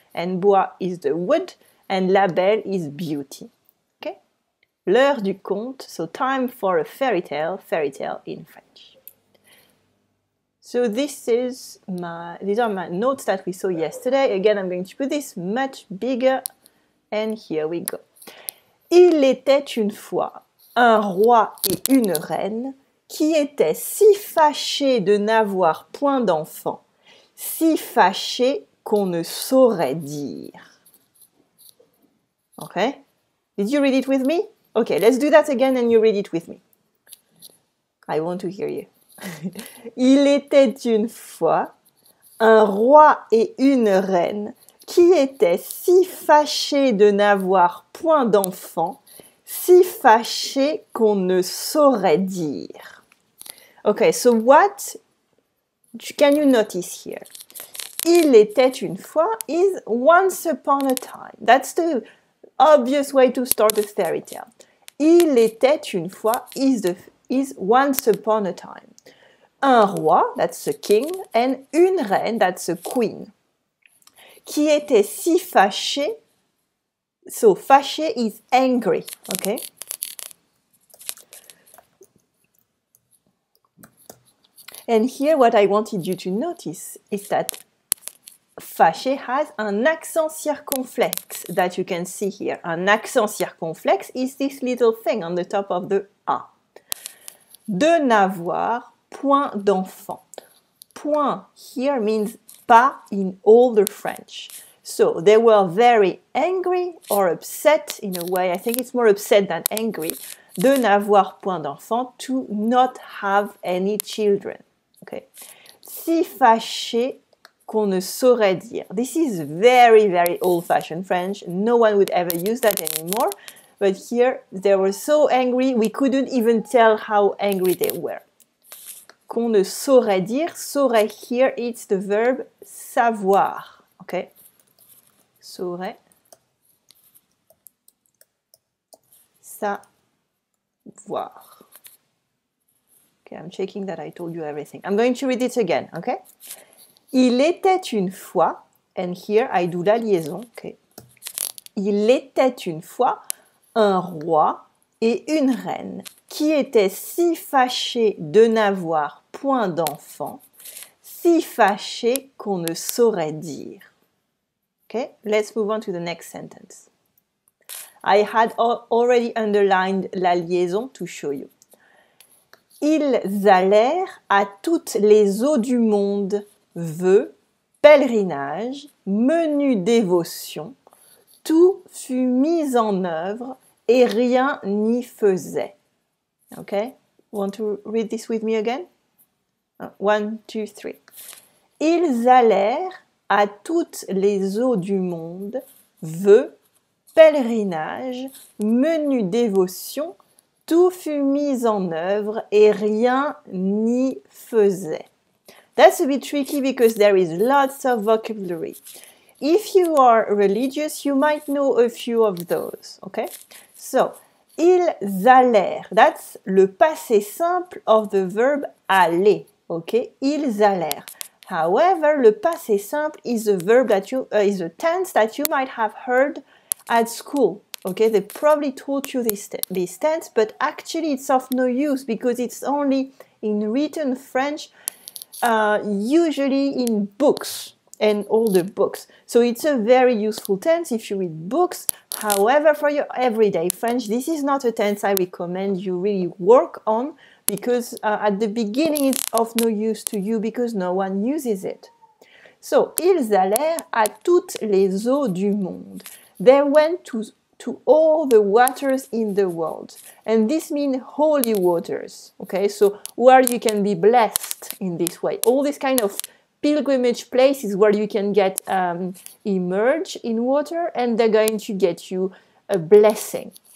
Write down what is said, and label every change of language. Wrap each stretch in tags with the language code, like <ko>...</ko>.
<en>And bois is the wood, and La Belle is beauty, okay? L'heure du conte, so time for a fairy tale in French. So these are my notes that we saw yesterday. Again, I'm going to put this much bigger, and here we go.</en> <fr>Il était une fois un roi et une reine qui étaient si fâchés de n'avoir point d'enfants, si fâchés</fr> <en>qu'on ne saurait dire. Okay? Did you read it with me? Okay, let's do that again and you read it with me. I want to hear you.</en> <fr>Il était une fois un roi et une reine qui étaient si fâchés de n'avoir point d'enfants, si fâchés qu'on ne saurait dire.</fr> <en>Okay, so what can you notice here? Il était une fois is once upon a time. That's the obvious way to start a fairy tale. Il était une fois is once upon a time. Un roi, that's a king, and une reine, that's a queen, qui était si fâché, so fâché is angry, okay? And here what I wanted you to notice is that fâché has an accent circonflexe that you can see here. An accent circonflexe is this little thing on the top of the A.</en> <fr>De n'avoir point d'enfant.</fr> <en>Point here means pas in older French. So they were very angry or upset in a way. I think it's more upset than angry. De n'avoir point d'enfant, to not have any children. Okay.</en> <fr>Si fâché qu'on ne saurait dire.</fr> <en>This is very, very old-fashioned French. No one would ever use that anymore. But here, they were so angry, we couldn't even tell how angry they were. Qu'on ne saurait dire. Saurait here, it's the verb savoir. Okay? Saurait.</en> <fr>Savoir.</fr> <en>Okay, I'm checking that I told you everything. I'm going to read it again, okay? Il était une fois, and here I do la liaison, okay?</en> <fr>Il était une fois un roi et une reine qui étaient si fâchés de n'avoir point d'enfants, si fâchés qu'on ne saurait dire.</fr> <en>Okay, let's move on to the next sentence. I had already underlined la liaison to show you.</en> <fr>Ils allèrent à toutes les eaux du monde, vœux, pèlerinage, menu dévotion, tout fut mis en œuvre et rien n'y faisait.</fr> <en>Okay? Want to read this with me again? 1, 2, 3.</en> <fr>Ils allèrent à toutes les eaux du monde, vœux, pèlerinage, menu dévotion, tout fut mis en œuvre et rien n'y faisait.</fr> <en>That's a bit tricky because there is lots of vocabulary. If you are religious, you might know a few of those, okay? So, ils allèrent, that's le passé simple of the verb aller, okay? Ils allèrent. However, le passé simple is a verb that is a tense that you might have heard at school. Okay, they probably taught you this tense, but actually it's of no use because it's only in written French, usually in books and older books. So it's a very useful tense if you read books. However, for your everyday French, this is not a tense I recommend you really work on because at the beginning it's of no use to you because no one uses it.</en> <fr>So, ils allèrent à toutes les eaux du monde.</fr> <en>They went to all the waters in the world. And this means holy waters. Okay, so where you can be blessed in this way. All these kind of pilgrimage places where you can get immersed in water and they're going to get you a blessing.</en>